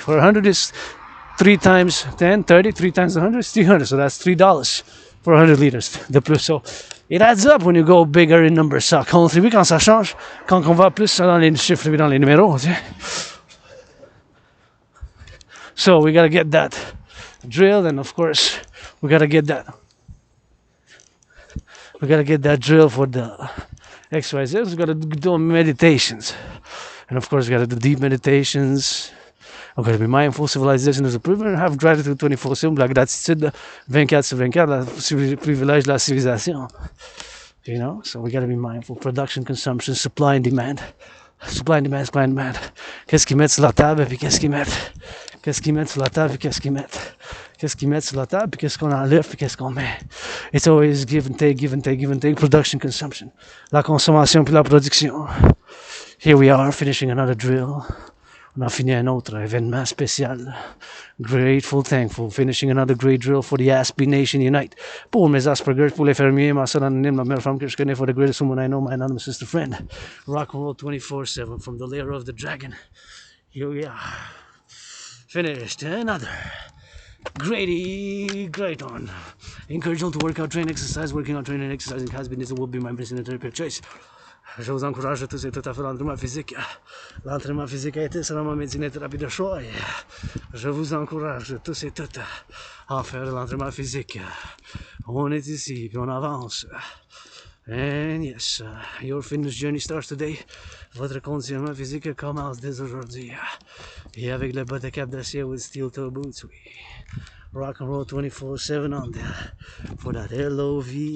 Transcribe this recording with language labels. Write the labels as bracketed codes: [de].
[en] For 100, it's 3 times 10, 30, 3 times 100 is 300, so that's $3 for 100 liters de plus. So it adds up when you go bigger in numbers. [fr] Ça contribue quand ça change, quand on va plus dans les chiffres et dans les numéros. Tu sais. [en] So we gotta get that drilled, and of course we gotta get that drill for the exercises. We gotta do meditations, and of course we gotta do deep meditations. I'm going to be mindful, civilisation is a privilege, have gratitude 24/7, la gratitude 24/24, le privilège de la civilisation. You know, so we got to be mindful. Production, consumption, supply and demand. Supply and demand, supply and demand. [fr] Qu'est-ce qu'ils mettent sur la table, puis qu'est-ce qu'ils mettent? Qu'est-ce qu'ils mettent sur la table, puis qu'est-ce qu'ils mettent? Qu'est-ce qu'ils mettent sur la table, puis qu'est-ce qu'on enlève, puis qu'est-ce qu'on met? [en] It's always give and take, give and take, give and take. Production, consumption. [fr] La consommation, puis la production. [en] Here we are, finishing another drill. [fr] On a fini un autre événement spécial. [en] Grateful, thankful. Finishing another great drill for the Aspies Nation Unite. [fr] Pour mes Aspergers, pour les fermiers, ma soeur anonyme, la meilleure femme que je connais, for the greatest woman I know, my anonymous sister friend. [en] Rock and roll 24/7 from the lair of the dragon. Here we are. Finished another great one. Encourage you to work out, train, exercise. Working out, training, exercising has been and will be my business and therapy of choice. [fr] Je vous encourage tous et toutes à faire l'entraînement physique. L'entraînement physique a été selon ma médecine et thérapie de choix. Je vous encourage tous et toutes à faire l'entraînement physique. On est ici, puis on avance. [en] And yes, your fitness journey starts today. [fr] Votre conditionnement physique commence dès aujourd'hui. Et avec le bas de cap d'acier with steel toe boots, oui. Rock and roll 24/7 on there for that LOV.